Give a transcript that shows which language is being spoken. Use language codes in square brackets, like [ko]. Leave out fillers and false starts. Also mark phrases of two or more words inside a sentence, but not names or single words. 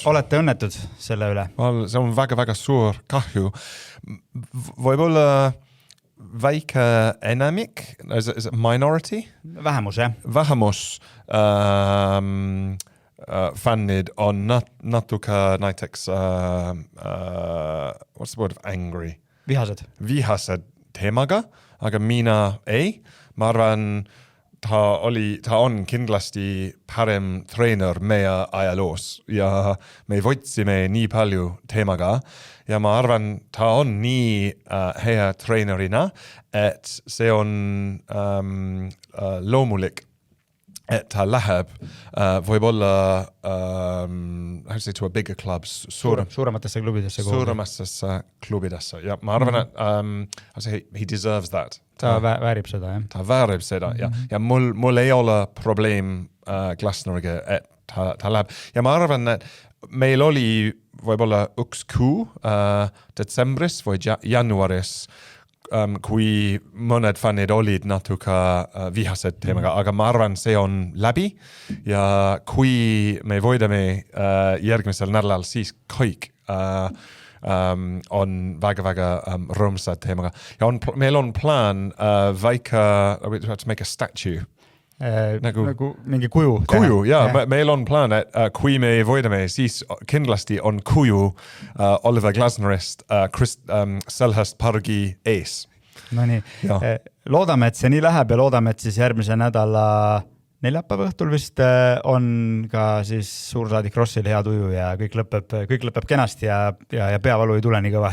[et] Olete õnnetud selle üle? See on väga suur kahju. Võib-olla väike enamik, minority? Vähemus, jah. Vähemus fännid on natuke näiteks [en] what's the word of angry? [et] Vihased teemaga, aga mina ei. Ma arvan, ta on kindlasti parem treener meie ajaloos ja me võtsime nii palju teemaga ja ma arvan, ta on nii hea treenerina, et see on loomulik, et ta läheb võib-olla [en] how to say to a bigger clubs, [et] suurematesse klubidesse. Suurematesse klubidesse. Ja ma arvan, et [en] he deserves that. [et] Ta väärib seda, jah. Ta väärib seda, ja mul ei ole probleem Glasneriga, et ta läheb. Ja ma arvan, et meil oli võib-olla üks kuu detsembris või jaanuaris, kui mõned fännid olid natuke vihased teemaga, aga ma arvan, see on läbi ja kui me võidame järgmisel nädalal, siis kõik on väga rõõmsad teemaga. Ja meil on plaan väike, [en] to make a statue. [et] Nagu mingi kuju. Meil on plaan, et kui me võidame, siis kindlasti on kuju Oliver Glasnerist Selhurst pargi ees. No nii, loodame, et see nii läheb ja loodame, et siis järgmise nädala neljapäeva õhtul vist on ka siis suursaadik Rossil hea tuju ja kõik lõpeb kenasti ja peavalu ei tule nii kõva.